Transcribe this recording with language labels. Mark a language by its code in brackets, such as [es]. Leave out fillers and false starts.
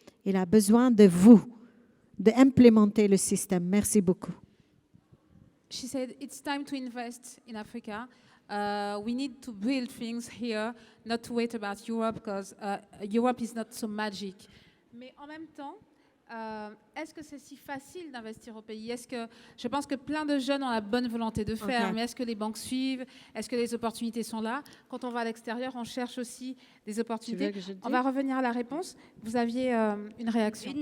[fr] Elle a besoin de vous, d'implémenter le système. Merci beaucoup. [en] She said, it's time to invest in Africa. We need to build things here, not to wait about Europe, because Europe is not so magic. [fr] Mais en même temps, est-ce que c'est si facile d'investir au pays? Je pense que plein de jeunes ont la bonne volonté de faire, mais est-ce que les banques suivent? Est-ce que les opportunités sont là? Quand on va à l'extérieur, on cherche aussi des opportunités. On va revenir à la réponse. Vous aviez une réaction.